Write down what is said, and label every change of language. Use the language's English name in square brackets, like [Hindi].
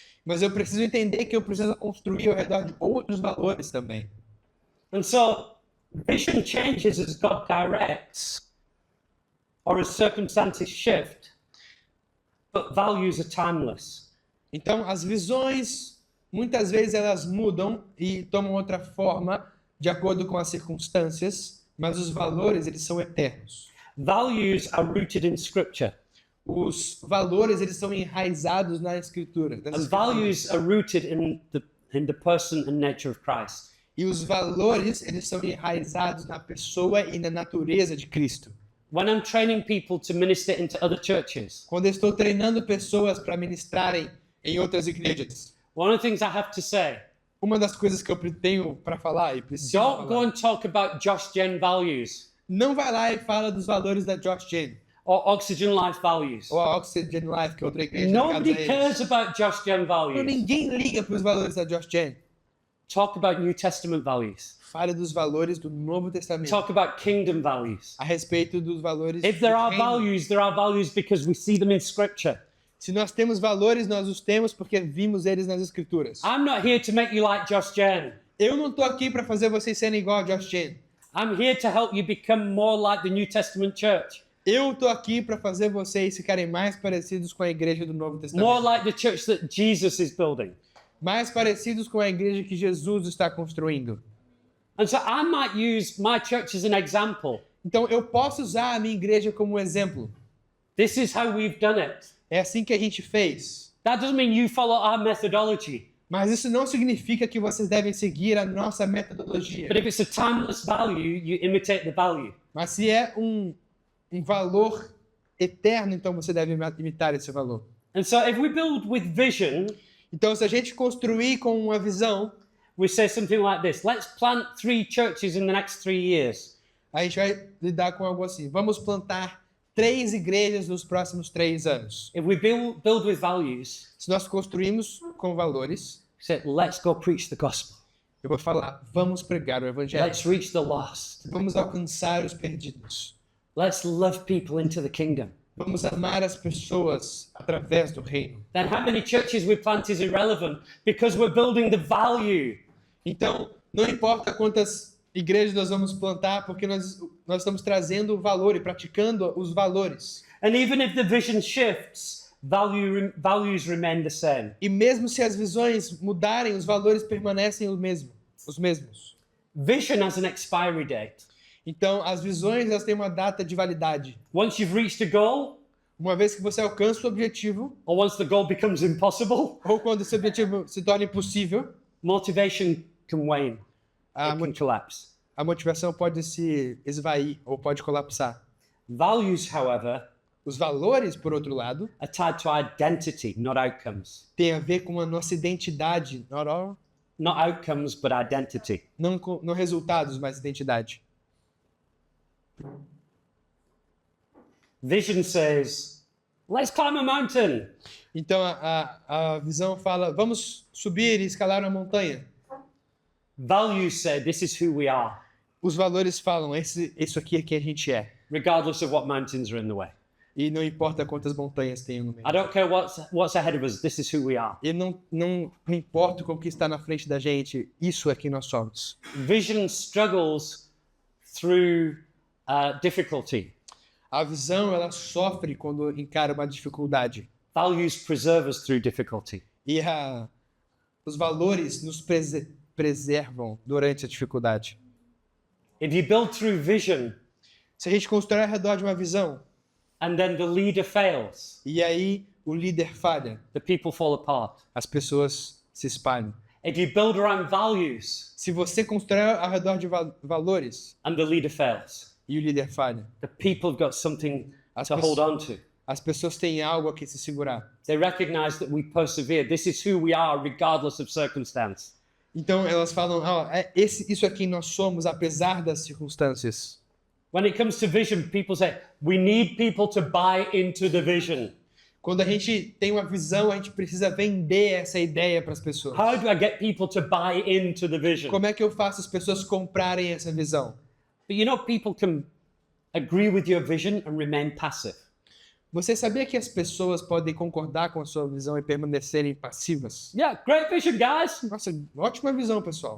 [Portuguese] Mas eu preciso entender que eu preciso construir ao redor de outros valores também. [English] And so, vision changes as God directs or as circumstances shift, but values are timeless. [Portuguese] Então, as visões, muitas vezes elas mudam e tomam outra forma de acordo com as circunstâncias, mas os valores, eles são eternos. [English] Values are rooted in Scripture. [Portuguese] Os valores, eles são enraizados na Escritura. [English] And values are rooted in the person and nature of Christ. [Portuguese] E os valores, eles são enraizados na pessoa e na natureza de Cristo. [English] when I'm training people to minister into other churches, [Portuguese] Quando eu estou treinando pessoas para ministrarem em outras igrejas, [English] one of the things I have to say, [Portuguese] uma das coisas que eu tenho para falar e preciso [English] don't go [Portuguese] falar, [English] and talk about Josh Gen values [Portuguese] não vai lá e fala dos valores da Josh Gen [English] or Oxygen Life values. [Portuguese] ou a Oxygen Life, que é outra igreja [English] Nobody [Portuguese] ligada a eles. [English] cares about Josh Gen [Portuguese] Não, [English] values. [Portuguese] ninguém liga para os valores da Josh Gen. [English] Talk about New Testament values. [Portuguese] Fale dos valores do Novo Testamento. [English] Talk about kingdom values. [Portuguese] A respeito dos valores [English] If [Portuguese] do [English] there are [Portuguese] reino. [English] there are values because we see them in Scripture. [Portuguese] Se nós temos valores, nós os temos porque vimos eles nas Escrituras. [English] I'm not here to make you like Josh Gen. [Portuguese] Eu não estou aqui para fazer vocês serem igual a Josh Gen. [English] I'm here to help you become more like the New Testament church. [Portuguese] Eu estou aqui para fazer vocês ficarem mais parecidos com a igreja do Novo [English] More [Portuguese] Testamento. [English] like the church that Jesus is building. [Portuguese] Mais parecidos com a igreja que Jesus está construindo. [English] And so I might use my church as an example. [Portuguese] Então eu posso usar a minha igreja como exemplo. [English] This is how we've done it. [Portuguese] É assim que a gente fez. [English] That doesn't mean you follow our methodology. [Portuguese] Mas isso não significa que vocês devem seguir a nossa metodologia. [English] But if it's a timeless value, you imitate the value. [Portuguese] Mas se é um valor eterno, então você deve imitar esse valor. [English] And so if we build with vision, [Portuguese] Então, se a gente construir com uma visão, [English] we say something like this. Let's plant 3 churches in the next 3 years. [Portuguese] a gente vai lidar com algo assim. Vamos plantar 3 igrejas nos próximos 3 anos. [English] If we build with values, [Portuguese] Se nós construímos com valores, [English] we say, let's go preach the gospel. [Portuguese] eu vou falar, vamos pregar o evangelho. [English] Let's reach the lost. [Portuguese] Vamos alcançar os perdidos. [English] Let's love people into the kingdom. [Portuguese] Vamos amar as pessoas através do reino. [English] Then how many churches we plant is irrelevant because we're building the value. [Portuguese] Então, não importa quantas igrejas nós vamos plantar, porque nós estamos trazendo o valor e praticando os valores. [English] And even if the vision shifts, values remain the same. [Portuguese] E mesmo se as visões mudarem, os valores permanecem os mesmos. [English] Vision has an expiry date. [Portuguese] Então, as visões elas têm uma data de validade. [English] Once you've reached a goal, [Portuguese] Uma vez que você alcança o objetivo, [English] or once the goal becomes impossible, [Portuguese] ou quando esse objetivo se torna impossível, [English] motivation can wane. [Portuguese] a, [English] It can collapse. [Portuguese] a motivação pode se esvair ou pode colapsar. [English] Values, however, [Portuguese] Os valores, por outro lado, [English] are tied to identity, not outcomes. [Portuguese] têm a ver com a nossa identidade, [English] Not outcomes, but identity. [Portuguese] não resultados, mas identidade. [English] Vision says, let's climb a mountain. [Portuguese] Então a visão fala, vamos subir e escalar uma montanha. [English] Values say, this is who we are, [Portuguese] Os valores falam, isso aqui é quem a gente é. [English] regardless of what mountains are in the way. [Portuguese] E não importa quantas montanhas tem no meio. [English] I don't care what's ahead of us, this is who we are. [Portuguese] E não importa com o que está na frente da gente, isso é quem nós somos. [English] Vision struggles through difficulty. [Portuguese] A visão, ela sofre quando encara uma dificuldade. [English] Values preserve us through difficulty. [Portuguese] E os valores nos preservam durante a dificuldade. [English] If you build through vision [Portuguese] Se a gente constrói ao redor de uma visão, [English] and then the leader fails, [Portuguese] e aí o líder falha, [English] the people fall apart. [Portuguese] as pessoas se espalham. [English] If you build around values [Portuguese] Se você constrói ao redor de valores, [English] and the leader fails, [Portuguese] e o líder falha, [English] the people have got something to [Portuguese] pessoas- [English] hold on to. [Portuguese] as pessoas têm algo a que se segurar. [English] They recognize that we persevere. This is who we are, regardless of circumstance. [Portuguese] Então elas falam, isso é quem nós somos, apesar das circunstâncias. [English] When it comes to vision, people say, we need people to buy into the vision. [Portuguese] Quando a gente tem uma visão, a gente precisa vender essa ideia para as pessoas. [English] How do I get people to buy into the vision? [Portuguese] Como é que eu faço as pessoas comprarem essa visão? [English] But you know, people can agree with your vision and remain passive. [Portuguese] Você sabia que as pessoas podem concordar com a sua visão e permanecerem passivas? [English] Yeah, great vision, guys. [Portuguese] Nossa, ótima visão, pessoal.